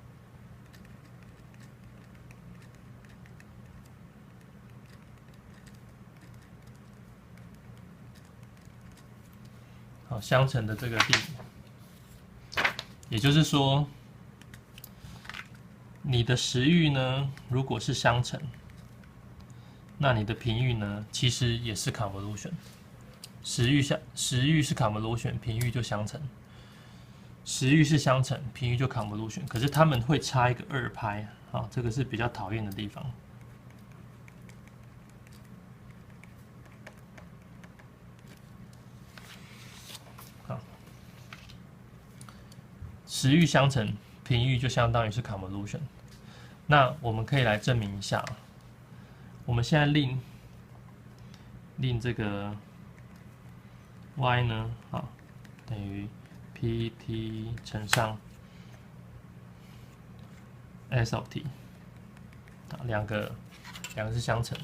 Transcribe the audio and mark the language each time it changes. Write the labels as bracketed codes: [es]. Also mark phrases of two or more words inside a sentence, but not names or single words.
[zh] 好，相乘的这個定理，也就是說，你的时域呢，如果是相乘，那你的頻域呢，其實也是 convolution。时域是 convolution， 頻域就相乘；时域是相乘，頻域就 convolution。可是他們會差一個 2π，好，這個是比較討厭的地方。好，时域相乘，頻域就相當於是 convolution。那我們可以來證明一下，我們現在令這個 y 呢，好，等於 pt 乘上 [en] s of t， [zh] 兩個是相乘。